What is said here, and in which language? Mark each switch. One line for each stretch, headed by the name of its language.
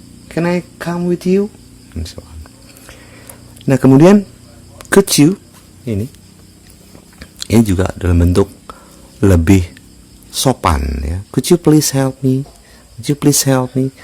English: Can I come with you? And so on.
Indonesian: Nah, kemudian
English: could you
Indonesian: ini juga dalam bentuk lebih sopan ya.
English: Could you please help me? Could you please help me?